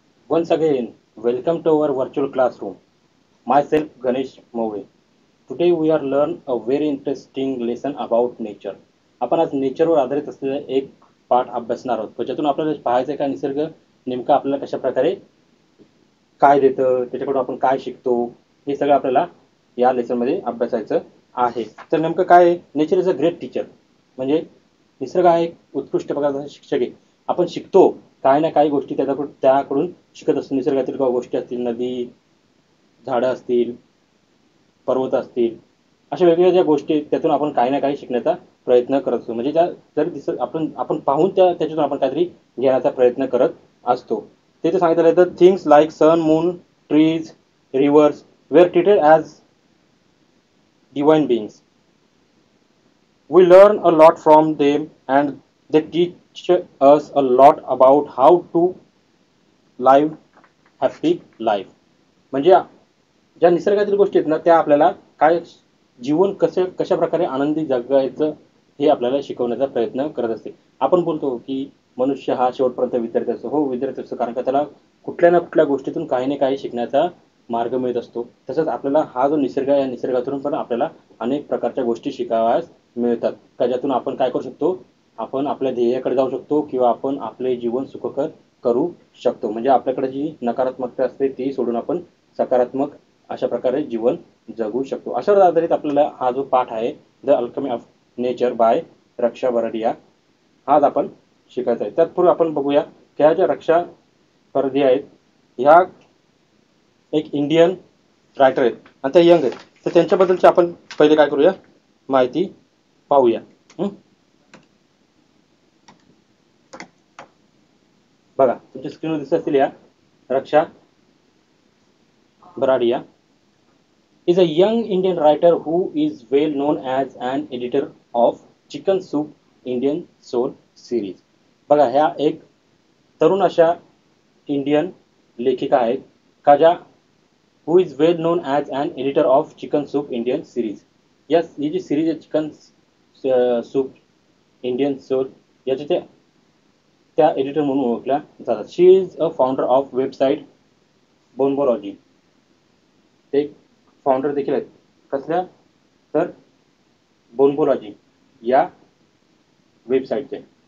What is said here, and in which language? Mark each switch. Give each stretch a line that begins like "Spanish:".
English: Once again, welcome to our virtual classroom. Myself Ganesh Move. Today we are learn a very interesting lesson about nature.
Marathi: आपण आज नेचरवर आधारित असलेला एक पाठ अभ्यासणार आहोत. त्याच्यातून आपल्याला पाहायचं आहे का निसर्ग नेमका आपल्याला कशा प्रकारे काय देतं, त्याच्याकडून आपण काय शिकतो, हे सगळं आपल्याला या लेसनमध्ये अभ्यासायचं आहे. तर नेमकं काय आहे, nature is a great teacher. म्हणजे निसर्ग हा एक उत्कृष्ट प्रकारचा शिक्षक आहे. आपण शिकतो काही ना काही गोष्टी त्याकडून शिकत असतो. निसर्गातील काही गोष्टी असतील, नदी, झाडं असतील, पर्वत असतील, अशा वेगवेगळ्या ज्या गोष्टी आहेत त्यातून आपण काही ना काही शिकण्याचा प्रयत्न करत असतो. म्हणजे त्या जर आपण आपण पाहून त्याच्यातून आपण काहीतरी घेण्याचा प्रयत्न करत असतो.
English: तिथे सांगितलं आहे, things like sun, moon, trees, rivers were treated as divine beings. We learn a lot from them and they teach us a lot about how to live happy life.
Marathi: म्हणजे ज्या निसर्गातील गोष्टी आहेत ना, त्या आपल्याला काय जीवन कशा प्रकारे आनंदी जगायचं हे आपल्याला शिकवण्याचा प्रयत्न करत असते. आपण बोलतो की मनुष्य हा शेवटपर्यंत विद्यार्थी असतो. हो, विद्यार्थी असतो, कारण का त्याला कुठल्या ना कुठल्या गोष्टीतून काही ना काही शिकण्याचा मार्ग मिळत असतो. तसंच आपल्याला हा जो निसर्ग आहे, या निसर्गातून पण आपल्याला अनेक प्रकारच्या गोष्टी शिकाव्यास मिळतात, त्याच्यातून आपण काय करू शकतो, आपण आपल्या ध्येयाकडे जाऊ शकतो किंवा आपण आपले जीवन सुखकर करू शकतो. म्हणजे आपल्याकडे जी नकारात्मकता असते ती सोडून आपण सकारात्मक अशा प्रकारे जीवन जगू शकतो. अशावर आधारित आपल्याला हा जो पाठ आहे, the Alchemy of nature by रक्षा बरडिया, हाच आपण शिकायचा आहे. त्यातपूर्वी आपण बघूया की ह्या ज्या रक्षा बरडिया आहेत, ह्या एक इंडियन रायटर आहेत आणि त्या यंग आहेत. तर त्यांच्याबद्दलची आपण पहिले काय करूया, माहिती पाहूया.
English: बघा, तुमच्या स्क्रीनवर दिसत असतील या Raksha Bharadia is a young Indian writer who is well known as an editor of Chicken Soup Indian Soul series. बघा, ह्या एक तरुण अशा इंडियन लेखिका आहेत का ज्या who is well known as an editor of Chicken Soup Indian series.
Marathi: Yes, he G series आहे चिकन सूप इंडियन सोल, याच्या त्या एडिटर म्हणून ओळखल्या जातात.
English: She is a founder of website Bonobology.
Marathi: ते फाउंडर देखील आहेत कसल्या, तर बोनबोलॉजी या वेबसाईटचे.